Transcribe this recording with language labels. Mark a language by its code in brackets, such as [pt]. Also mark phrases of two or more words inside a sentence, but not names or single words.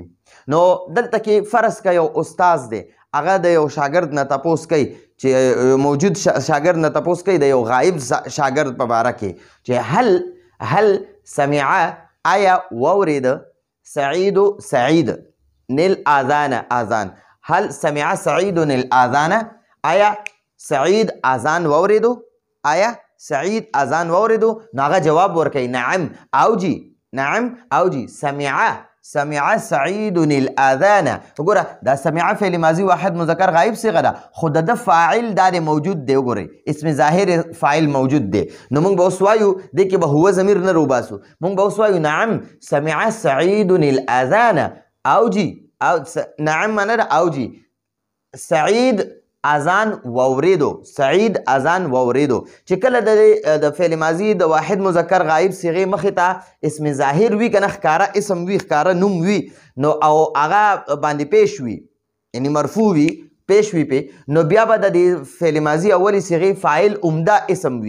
[ps] نو دلته کې فرض که یو استاذ دی هغه د یو شاګرد نه تپوس کوي چې موجود شاګرد نه تپوس کوي د یو غایب شاګرد په باره کې چې [ar] هل سمع [ps] آیا واورید سعید نیل آذان آذان. [ar] هل سمع سعید الاذان [ps] آیا سعید اذان واوریدو؟ آیا سعید اذان واوریدو؟ نو هغه جواب ورکوي نعم او جی، نعم او جی. [ar] سمع سعید الاذان. [ps] وګوره دا سمع فعل ماضي واحد مذکر غائب صيغه ده خو د فاعل دا موجود دی. وګورئ اسم ظاهر فاعل موجود دی. نو موږ به اوس وایو دې کې به هو ضمیر نه روباسو. موږ به اوس وایو [ar] نعم سمع سعید الاذان [ps] او جی او نعم معنی ده او جی. سعید اذان واوریدو، سعید اذان واوریدو. چې کله د فعل ماضي د واحد مذکر غائب صيغه مخې ته اسم ظاهر وي کنه ښکاره اسم وي ښکاره نوم وي نو او هغه باندې پیش وي یعنی مرفوع وي پیش وي په نو بیا به د فعل ماضي اولی صيغه فاعل عمده اسم وي.